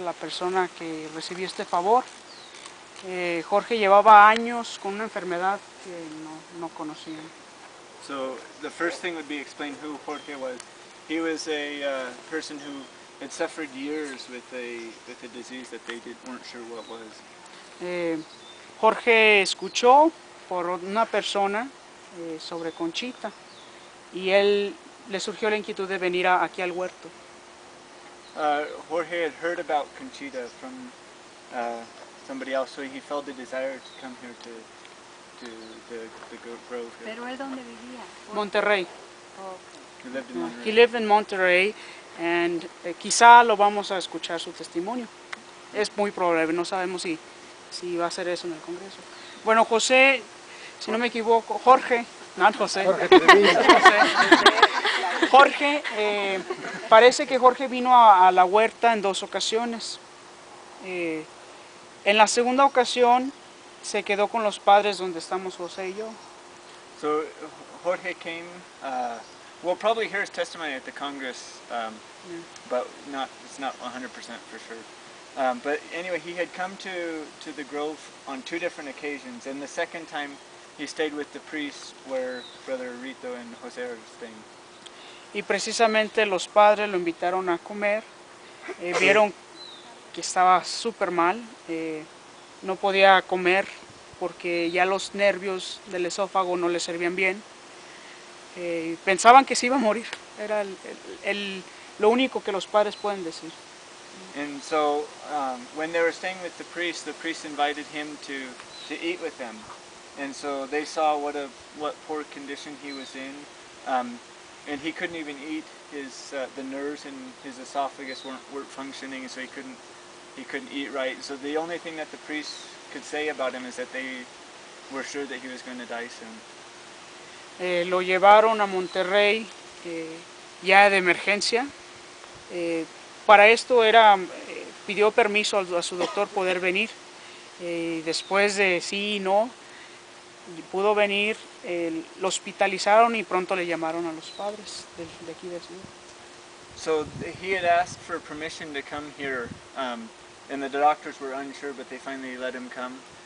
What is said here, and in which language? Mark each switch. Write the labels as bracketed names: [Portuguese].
[Spanish] La persona que recibió este favor. Jorge llevaba años con una enfermedad que no conocían. [English] So the first thing would be explain who Jorge was. He was a person who had suffered years with a disease that they weren't sure what was. [Spanish] Jorge escuchó por una persona sobre Conchita y él le surgió la inquietud de venir aquí al huerto. [English] Jorge had heard about Conchita from somebody else, so he felt the desire to come here to the grove here. [Spanish] ¿Pero él dónde vivía? Monterrey. [English] He lived in Monterey. He lived in Monterey, and [Spanish] quizá lo vamos a escuchar su testimonio. Es muy probable, no sabemos si va a hacer eso en el Congreso. Bueno, José, si no me equivoco, Jorge, no José. Jorge, parece que Jorge vino a la huerta en 2 ocasiones. En la segunda ocasión se quedó con los padres donde estamos José y yo. [English] So Jorge came. We'll probably hear his testimony at the Congress, but it's not 100% for sure. But anyway, he had come to the grove on 2 different occasions, and the second time he stayed with the priest where Brother Rito and Jose are staying. [Spanish] Y precisamente los padres lo invitaron a comer, vieron que estaba súper mal, no podía comer porque ya los nervios del esófago no le servían bien. Pensaban que se iba a morir, era lo único que los padres pueden decir. [English] And so when they were staying with the priest invited him to eat with them. And so they saw what poor condition he was in. And he couldn't even eat. The nerves in his esophagus weren't functioning, so he couldn't eat right. So the only thing that the priest could say about him is that they were sure that he was going to die soon. [Spanish] Lo llevaron a Monterrey ya de emergencia. Para esto pidió permiso a su doctor poder venir. Después de sí y no, pudo venir, lo hospitalizaron y pronto le llamaron a los padres de aquí de Ciudad. [English] So he had asked for permission to come here, and the doctors were unsure, but they finally let him come.